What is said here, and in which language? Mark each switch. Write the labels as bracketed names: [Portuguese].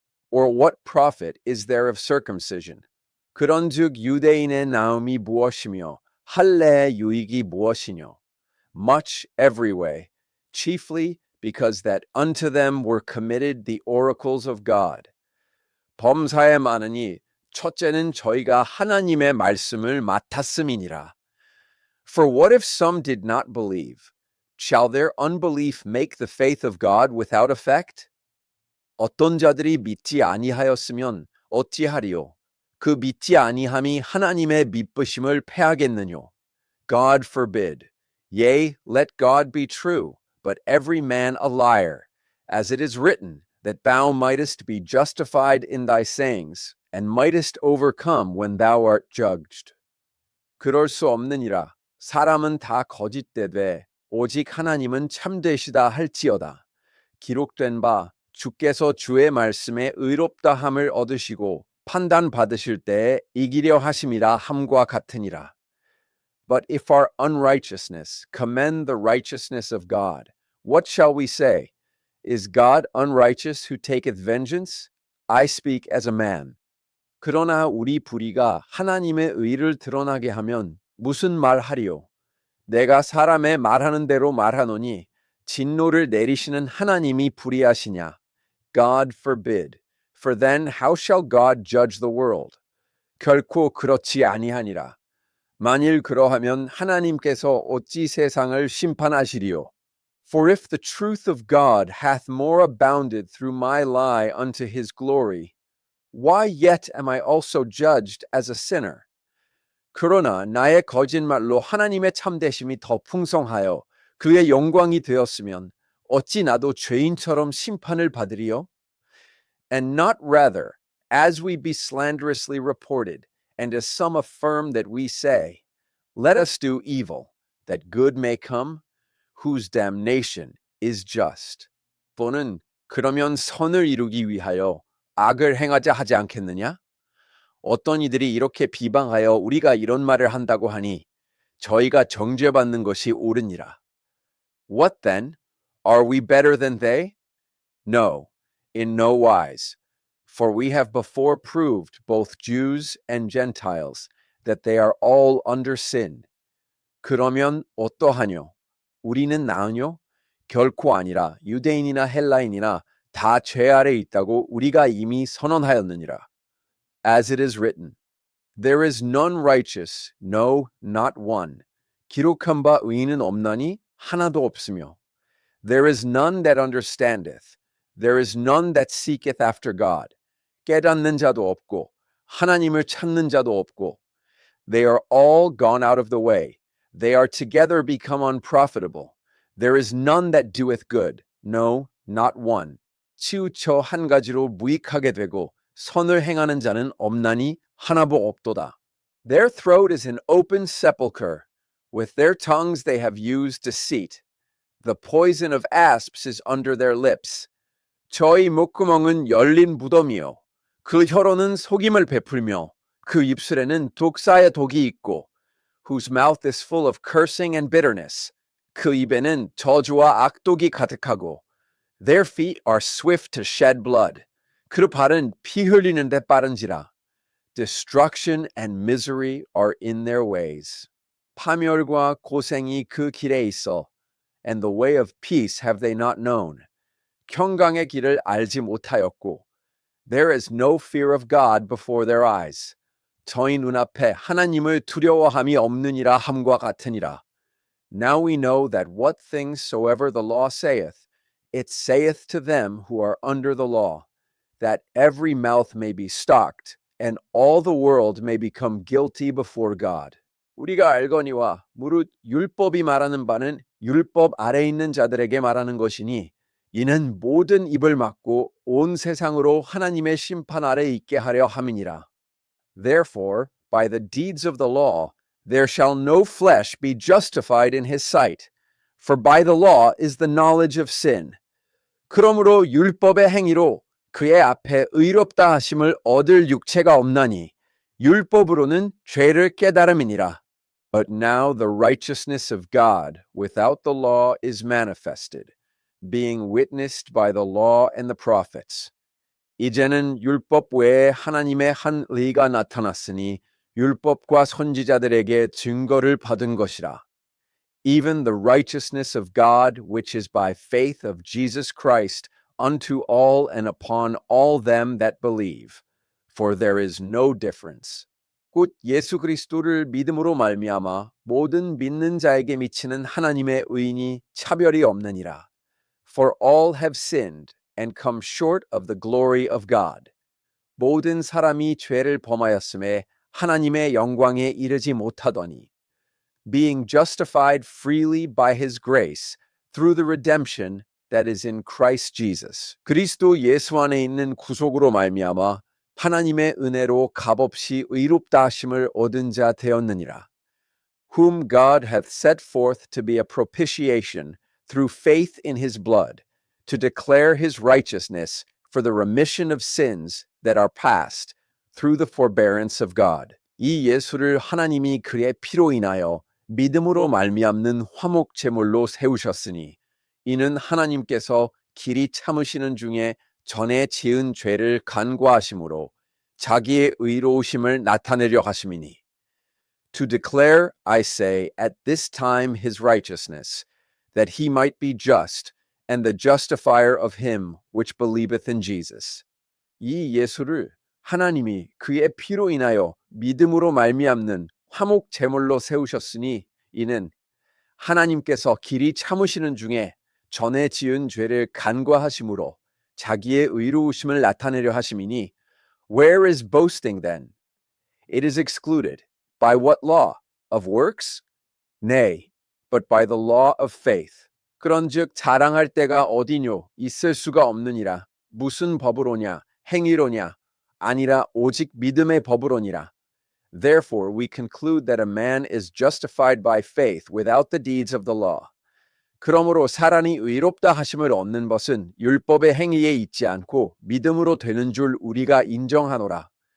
[English] Or what profit is there of circumcision? [Korean] 그런즉 유대인의 나음이 무엇이며 할례의 유익이 무엇이뇨? [English] Much every way, chiefly because that unto them were committed the oracles of God. [Korean] 범사에 많으니 첫째는 저희가 하나님의 말씀을 맡았음이니라. [English] For what if some did not believe? Shall their unbelief make the faith of God without effect? [Korean] 어떤 자들이 믿지 아니하였으면 어찌하리요? 그 믿지 아니함이 하나님의 믿으심을 패하겠느뇨? [English] God forbid. Yea, let God be true, but every man a liar, as it is written, that thou mightest be justified in thy sayings, and mightest overcome when thou art judged. [Korean] 그럴 수 없느니라. 사람은 다 거짓되되 오직 하나님은 참되시다 할지어다. 기록된 바 주께서 주의 말씀에 의롭다함을 얻으시고 판단 받으실 때에 이기려 하심이라 함과 같으니라. [English] But if our unrighteousness commend the righteousness of God, what shall we say? Is God unrighteous who taketh vengeance? I speak as a man. [Korean] 그러나 우리 불의가 하나님의 의를 드러나게 하면 무슨 말하리요? 내가 사람의 말하는 대로 말하노니 진노를 내리시는 하나님이 불의하시냐? [English] God forbid. For then how shall God judge the world? [Korean] 결코 그렇지 아니하니라. 만일 그러하면 하나님께서 어찌 세상을 심판하시리요? [English] For if the truth of God hath more abounded through my lie unto his glory, why yet am I also judged as a sinner? [Korean] 그러나 나의 거짓말로 하나님의 참되심이 더 풍성하여 그의 영광이 되었으면 어찌 나도 죄인처럼 심판을 받으리요? [English] And not rather, as we be slanderously reported, and as some affirm that we say, let us do evil, that good may come, whose damnation is just. [Korean] 또는 그러면 선을 이루기 위하여 악을 행하자 하지 않겠느냐? 어떤 이들이 이렇게 비방하여 우리가 이런 말을 한다고 하니 저희가 정죄받는 것이 옳으니라. [English] What then? Are we better than they? No, in no wise. For we have before proved both Jews and Gentiles that they are all under sin. [Korean] 그러면 어떠하뇨? 우리는 나으뇨? 결코 아니라 유대인이나 헬라인이나 다 죄 아래 있다고 우리가 이미 선언하였느니라. [English] As it is written, there is none righteous, no, not one. [Korean] 기록한 바 의인은 없나니 하나도 없으며. [English] There is none that understandeth. There is none that seeketh after God. [Korean] 깨닫는 자도 없고 하나님을 찾는 자도 없고. [English] They are all gone out of the way. They are together become unprofitable. There is none that doeth good. No, not one. [Korean] 치우쳐 한 가지로 무익하게 되고 선을 행하는 자는 없나니 하나도 없도다. [English] Their throat is an open sepulchre. With their tongues they have used deceit. The poison of asps is under their lips. [Korean] 저희 목구멍은 열린 무덤이요. 그 혀로는 속임을 베풀며 그 입술에는 독사의 독이 있고 [English] whose mouth is full of cursing and bitterness. [Korean] 그 입에는 저주와 악독이 가득하고 [English] their feet are swift to shed blood. [Korean] 그 발은 피 흘리는 데 빠른지라. [English] Destruction and misery are in their ways. [Korean] 파멸과 고생이 그 길에 있어. [English] And the way of peace have they not known. [Korean] 평강의 길을 알지 못하였고. [English] There is no fear of God before their eyes. [Korean] 저희 눈앞에 하나님을 두려워함이 없느니라 함과 같으니라. [English] Now we know that what things soever the law saith, it saith to them who are under the law, that every mouth may be stopped, and all the world may become guilty before God. [Korean] 우리가 알거니와 무릇 율법이 말하는 바는 율법 아래 있는 자들에게 말하는 것이니 이는 모든 입을 막고 온 세상으로 하나님의 심판 아래 있게 하려 함이니라. [English] Therefore, by the deeds of the law, there shall no flesh be justified in his sight, for by the law is the knowledge of sin. [Korean] 그러므로 율법의 행위로 그의 앞에 의롭다 하심을 얻을 육체가 없나니 율법으로는 죄를 깨달음이니라. [English] But now the righteousness of God without the law is manifested, being witnessed by the law and the prophets. [Korean] 이제는 율법 외에 하나님의 한 의가 나타났으니 율법과 선지자들에게 증거를 받은 것이라. [English] Even the righteousness of God, which is by faith of Jesus Christ, unto all and upon all them that believe. For there is no difference. [Korean] 곧 예수 그리스도를 믿음으로 말미암아 모든 믿는 자에게 미치는 하나님의 의인이 차별이 없느니라. [English] For all have sinned and come short of the glory of God. [Korean] 모든 사람이 죄를 범하였음에 하나님의 영광에 이르지 못하더니 [English] being justified freely by his grace through the redemption that is in Christ Jesus. [Korean] 그리스도 예수 안에 있는 구속으로 말미암아 하나님의 은혜로 값없이 의롭다 하심을 얻은 자 되었느니라. [English] Whom God hath set forth to be a propitiation through faith in his blood, to declare his righteousness for the remission of sins that are past through the forbearance of God. [Korean] 이 예수를 하나님이 그의 피로 인하여 믿음으로 말미암는 화목 제물로 세우셨으니 이는 하나님께서 길이 참으시는 중에 전에 지은 죄를 간과하심으로 자기의 의로우심을 나타내려 하심이니 [English] To declare, I say, at this time his righteousness, that he might be just and the justifier of him which believeth in Jesus. [Korean] 이 예수를 하나님이 그의 피로 인하여 믿음으로 말미암는 화목 제물로 세우셨으니 이는 하나님께서 길이 참으시는 중에 전에 지은 죄를 간과하심으로 자기의 의로우심을 나타내려 하심이니 [English] Where is boasting then? It is excluded. By what law? Of works? Nay, but by the law of faith. [Korean] 그런즉 자랑할 때가 어디뇨? 있을 수가 없느니라. 무슨 법으로냐? 행위로냐? 아니라 오직 믿음의 법으로니라. [English] Therefore we conclude that a man is justified by faith without the deeds of the law. [Korean] 그러므로 사람이 의롭다 하심을 얻는 것은 율법의 행위에 있지 않고 믿음으로 되는 줄 우리가 인정하노라.